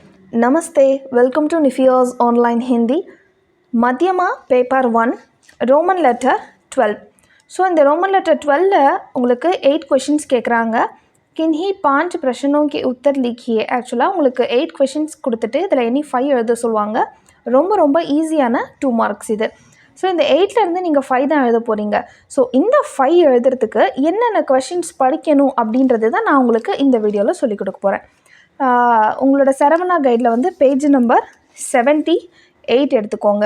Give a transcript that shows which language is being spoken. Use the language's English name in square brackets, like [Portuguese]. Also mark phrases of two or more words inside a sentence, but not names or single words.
[English] Namaste, welcome to Nifios Online Hindi. Madhyama Paper 1, Roman Letter 12. So, in the Roman Letter 12, [Tamil] உங்களுக்கு 8 questions கேட்குறாங்க. [Hindi] किन्हीं 5 प्रश्नों के उत्तर लिखिए. [Tamil] ஆக்சுவலாக உங்களுக்கு 8 questions கொடுத்துட்டு இதில் எனி 5 எழுத சொல்லுவாங்க. ரொம்ப ஈஸியான 2 மார்க்ஸ் இது. ஸோ இந்த 8லேருந்து நீங்கள் 5 தான் எழுத போகிறீங்க. ஸோ இந்த 5 எழுதுறதுக்கு என்னென்ன கொஷின்ஸ் படிக்கணும் அப்படின்றது தான் நான் உங்களுக்கு இந்த வீடியோவில் சொல்லிக் கொடுக்க போகிறேன். உங்களோட சரவணா கைடில் வந்து [English] page number [Tamil] 78 எடுத்துக்கோங்க.